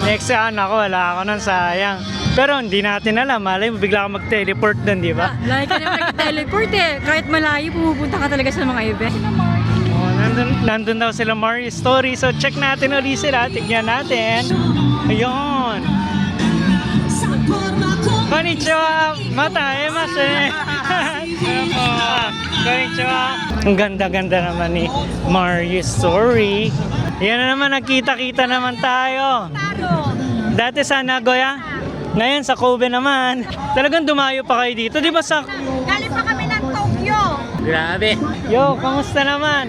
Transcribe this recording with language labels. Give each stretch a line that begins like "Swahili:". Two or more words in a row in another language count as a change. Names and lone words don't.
Filipino: Next ako, wala ako nun, sayang. Pero hindi natin alam, malay mo bigla ka mag-teleport dun, di ba? Lagi ka naman nag-teleport eh. Kahit malayo, pumupunta ka talaga sa mga event. Oh, nandun daw sila Mario Story. So check natin ulit sila, tignan natin. Ayun.
Japanese: Konnichiwa! Mataemase! Konnichiwa!
Filipino: Ang ganda-ganda naman ni Mario Story. Yan na naman, nagkita-kita naman tayo. Dati sa Nagoya, ngayon sa Kobe naman. Talagang dumayo pa kayo dito, di ba sa... Galing pa kami ng Tokyo. Grabe! Yo, kamusta naman?